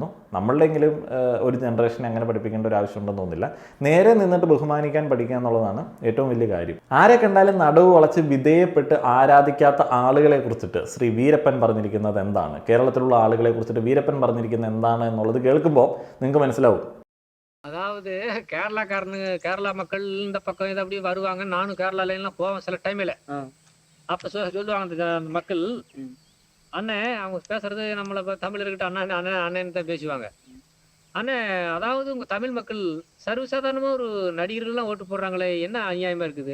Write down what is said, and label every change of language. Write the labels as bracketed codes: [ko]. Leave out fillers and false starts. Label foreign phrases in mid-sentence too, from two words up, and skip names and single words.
[ml] നമ്മളുടെയെങ്കിലും ഒരു ജനറേഷനെ അങ്ങനെ പഠിപ്പിക്കേണ്ട ഒരു ആവശ്യമുണ്ടെന്ന് തോന്നുന്നില്ല. നേരെ നിന്നിട്ട് ബഹുമാനിക്കാൻ പഠിക്കുക എന്നുള്ളതാണ് ഏറ്റവും വലിയ കാര്യം. ആരെ കണ്ടാലും നടുവ് വളച്ച് വിധേയപ്പെട്ട് ആരാധിക്കാത്ത ആളുകളെ കുറിച്ചിട്ട് ശ്രീ വീരപ്പൻ പറഞ്ഞിരിക്കുന്നത് എന്താണ്, കേരളത്തിലുള്ള ആളുകളെ കുറിച്ചിട്ട് വീരപ്പൻ പറഞ്ഞിരിക്കുന്നത് എന്താണ് എന്നുള്ളത് കേൾക്കുമ്പോൾ നിങ്ങൾക്ക് മനസ്സിലാവും. [ta] அதாவது கேரளாக்காரனுங்க கேரளா மக்கள் இந்த பக்கம் இது அப்படி வருவாங்க. நானும் கேரளால எல்லாம் போவேன் சில டைம்ல. அப்ப சொல்லுவாங்க அந்த மக்கள், அண்ணே அவங்க பேசுறது நம்மள தமிழ் இருக்கட்டும், அண்ணன் அண்ணன் அண்ணன் தான் பேசுவாங்க. அண்ணே அதாவது உங்க தமிழ் மக்கள் சர்வசாதாரணமா ஒரு நடிகர்கள்லாம் ஓட்டு போடுறாங்களே, என்ன அநியாயமா இருக்குது?